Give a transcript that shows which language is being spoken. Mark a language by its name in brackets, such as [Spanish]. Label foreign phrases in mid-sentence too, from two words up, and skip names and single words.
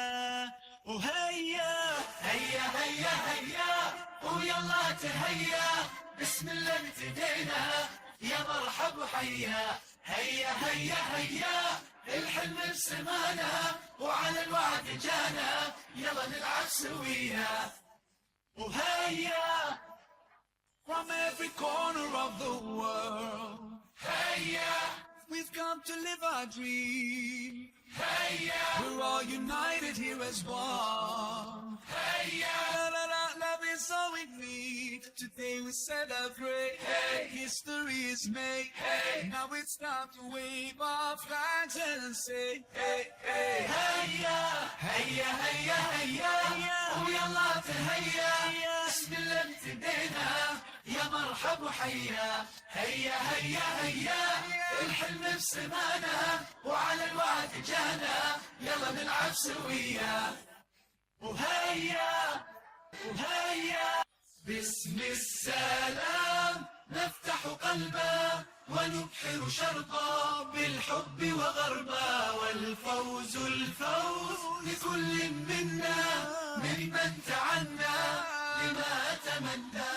[Arabic] وهيا هيا هيا هيا ويلا تهيا، بسم الله ابتدينا يا مرحب وحيا. هيا هيا هيا الحلم بسمانا وعلى الوعد جانا، يلا نلعب سويا. [English] وهيا from every corner of the world. Heya, we've come to live our dream. Heya, we're all united here as one. Heya, la la la, love is all we need. Today we celebrate. Hey, history is made. Hey, now it's time to wave our flags and say, hey, hey, heya, heya, heya, heya, [Arabic] ويلا تهيا. بسم الله ابتدينا يا مرحب وحيا. هيا هيا هيا الحلم بسمانا وعلى الوعد جانا، يلا نلعب سويا. وهيا وهيا باسم السلام نفتح قلبا ونبحر شرقا بالحب وغربا، والفوز الفوز لكل منا ممن تعنى لما أتمنى.